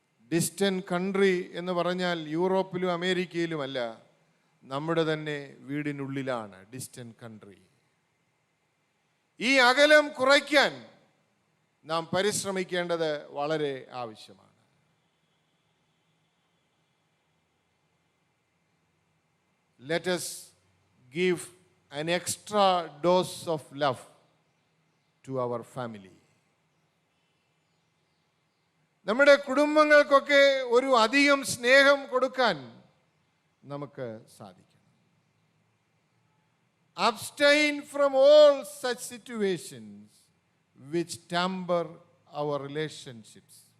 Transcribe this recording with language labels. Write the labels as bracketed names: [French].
[Malayalam] Distant country എന്ന് പറഞ്ഞാൽ യൂറോപ്പിലും അമേരിക്കയിലുമല്ല, നമ്മുടെ തന്നെ വീടിനുള്ളിലാണ് ഡിസ്റ്റന്റ് കൺട്രി. ഈ അകലം കുറയ്ക്കാൻ നാം പരിശ്രമിക്കേണ്ടത് വളരെ ആവശ്യമാണ്. [English] Let us give an extra dose of love to our family. [Malayalam] നമ്മുടെ കുടുംബങ്ങൾക്കൊക്കെ ഒരു അധികം സ്നേഹം കൊടുക്കാൻ നമുക്ക് സാധിക്കണം. [English] Abstain from all such situations which tamper our relationships.